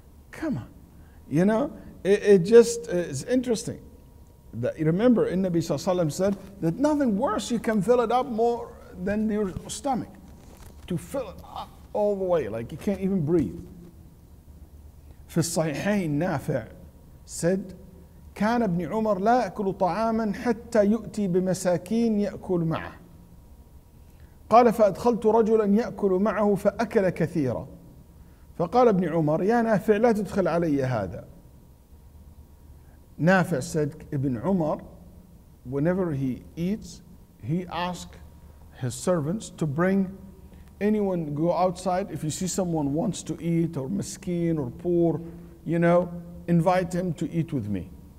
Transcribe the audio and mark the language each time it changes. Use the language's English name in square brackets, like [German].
[English] Come on, it just is interesting. Remember, Nabi Sallallahu said that nothing worse, you can fill it up more than your stomach. To fill it up all the way, like you can't even breathe. [Arabic] في الصحيحين نافع [English] said [Arabic] كان ابن عمر لا يأكل طعاما حتى يؤتي بمساكين يأكل معه. قال فأدخلت رجلا يأكل معه فأكل كثيرا فقال ابن عمر يا نافع لا تدخل علي هذا. [English] Nafi said Ibn Umar, whenever he eats, he asks his servants to bring anyone go outside. If you see someone wants to eat or miskin or poor, invite him to eat with me.